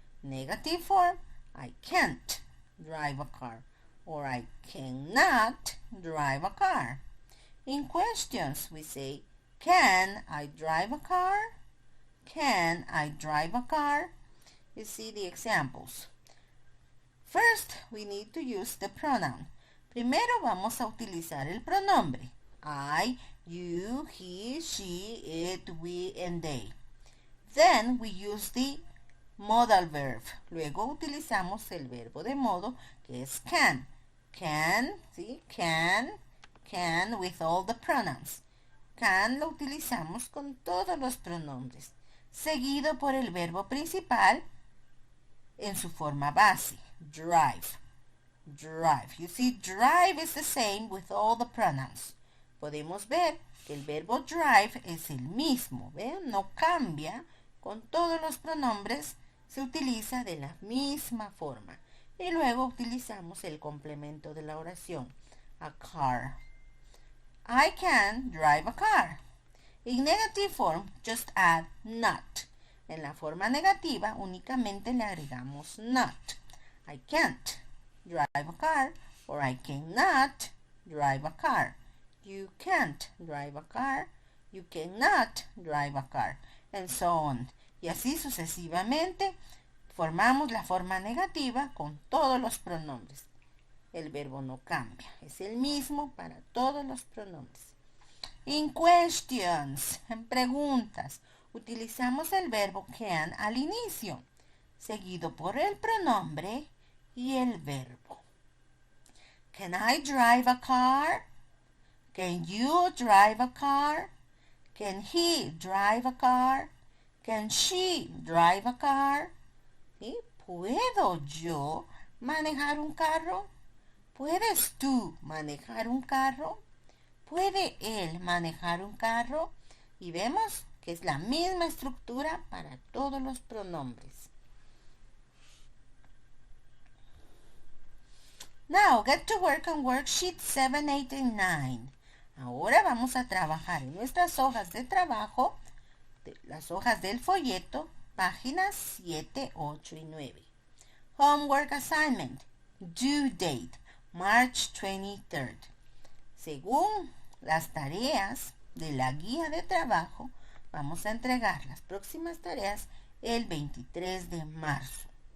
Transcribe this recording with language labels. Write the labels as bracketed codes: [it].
[en] Negative form, I can't drive a car, or I cannot drive a car. In questions, we say, can I drive a car? Can I drive a car? You see the examples. First, we need to use the pronoun. [es] Primero vamos a utilizar el pronombre. [en] I, you, he, she, it, we, and they. Then we use the modal verb. [es] Luego utilizamos el verbo de modo, que es can. [en] Can, ¿sí? Can with all the pronouns. [es] can lo utilizamos con todos los pronombres, seguido por el verbo principal en su forma base, drive. [en] Drive. You see, drive is the same with all the pronouns. [es] Podemos ver que el verbo drive es el mismo, ¿ven? No cambia, con todos los pronombres se utiliza de la misma forma. Y luego utilizamos el complemento de la oración, [en] a car. I can drive a car. In negative form, just add not. [es] En la forma negativa únicamente le agregamos not. [en] I can't drive a car, or I cannot drive a car. You can't drive a car, you cannot drive a car, and so on. [es] Y así sucesivamente formamos la forma negativa con todos los pronombres. El verbo no cambia, es el mismo para todos los pronombres. [en] In questions, [es] en preguntas, utilizamos el verbo can al inicio, seguido por el pronombre y el verbo. [en] Can I drive a car? Can you drive a car? Can he drive a car? Can she drive a car? ¿Sí? [es] ¿Puedo yo manejar un carro? ¿Puedes tú manejar un carro? ¿Puede él manejar un carro? Y vemos que es la misma estructura para todos los pronombres. [en] Now, get to work on worksheet 7, 8, and 9. [es] Ahora vamos a trabajar en nuestras hojas de trabajo, las hojas del folleto, páginas 7, 8 y 9. [en] Homework assignment. Due date, March 23rd. [es] Según las tareas de la guía de trabajo, vamos a entregar las próximas tareas el 23 de marzo.